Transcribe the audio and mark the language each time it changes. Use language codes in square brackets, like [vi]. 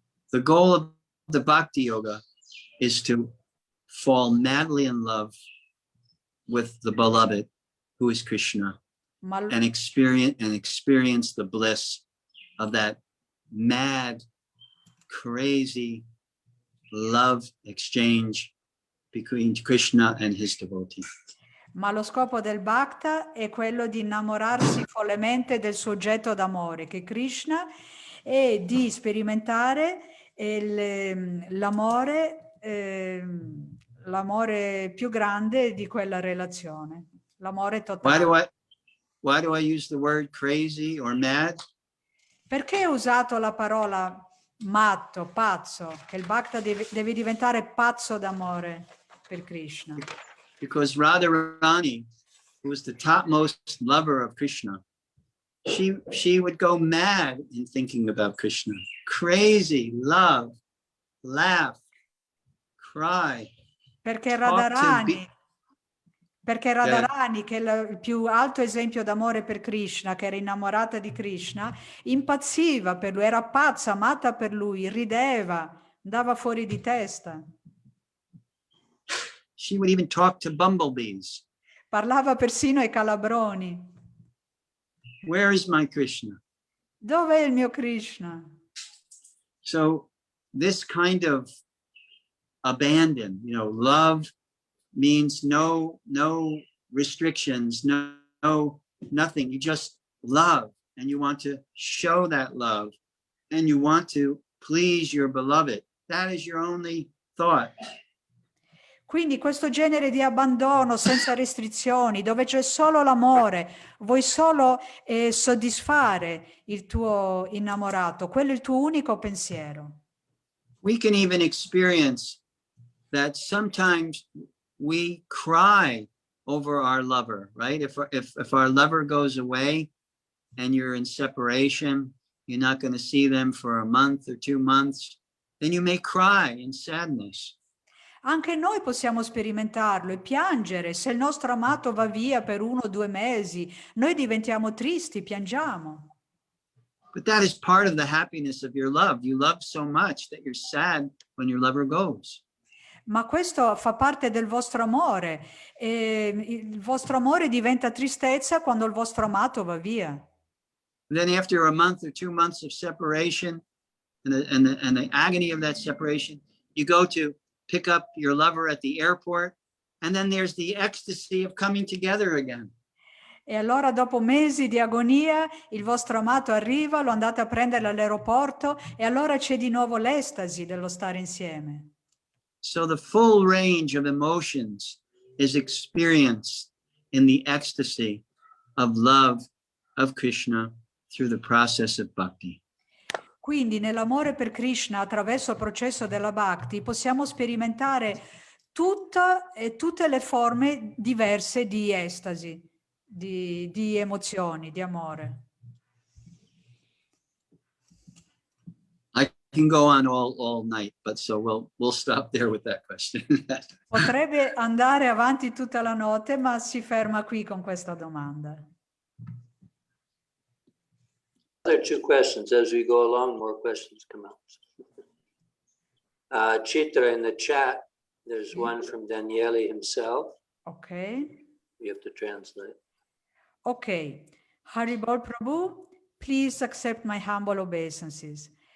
[en] The goal of the Bhakti Yoga is to fall madly in love with the beloved, who is Krishna, [it] Ma, [en] and experience the bliss of that mad, crazy love exchange between Krishna and his devotee. [it] ma lo scopo del Bhakta è quello di innamorarsi follemente del suo oggetto d'amore, che è Krishna, e di sperimentare l'amore più grande di quella relazione, l'amore totale. [en] Why do I use the word crazy or mad? [it] Perché ho usato la parola matto, pazzo, che il Bhakta deve diventare pazzo d'amore per Krishna? [en] Because Radharani, who was the topmost lover of Krishna, she would go mad in thinking about Krishna. Crazy, love, laugh, cry. [it] Perché [en] talk to be- [it] Radharani, che è il più alto esempio d'amore per Krishna, che era innamorata di Krishna, impazziva per lui, era pazza, matta per lui, rideva, andava fuori di testa. [en] She would even talk to bumblebees. [it] Parlava persino ai calabroni. [en] Where is my Krishna? [it] Dov'è il mio Krishna? [en] So this kind of abandon, love means no restrictions, no nothing. You just love, and you want to show that love, and you want to please your beloved. That is your only thought. [it] Quindi questo genere di abbandono senza restrizioni, dove c'è solo l'amore, vuoi solo soddisfare il tuo innamorato, quello è il tuo unico pensiero. [en] We can even experience that sometimes we cry over our lover, right? If our lover goes away and you're in separation, you're not going to see them for a month or 2 months, then you may cry in sadness. [it] Anche noi possiamo sperimentarlo e piangere. Se il nostro amato va via per 1 o 2 mesi, noi diventiamo tristi, piangiamo. [en] But that is part of the happiness of your love. You love so much that you're sad when your lover goes. [it] Ma questo fa parte del vostro amore. E il vostro amore diventa tristezza quando il vostro amato va via. [en] And then after a month or 2 months of separation and the agony of that separation, you go to pick up your lover at the airport, and then there's the ecstasy of coming together again. [it] E allora dopo mesi di agonia il vostro amato arriva, lo andate a prendere all'aeroporto e allora c'è di nuovo l'estasi dello stare insieme. [en] So the full range of emotions is experienced in the ecstasy of love of Krishna through the process of bhakti. [it] Quindi nell'amore per Krishna attraverso il processo della Bhakti possiamo sperimentare tutte le forme diverse di estasi, di emozioni, di amore. [en] I can go on all night, but so we'll stop there with that question. [it] Potrebbe andare avanti tutta la notte, ma si ferma qui con questa domanda. [en] Other 2 questions. As we go along, more questions come out. Chitra in the chat There's one from Daniele himself. Ok. You have to translate. Ok. Haribol Prabhu, please accept my humble obeisances.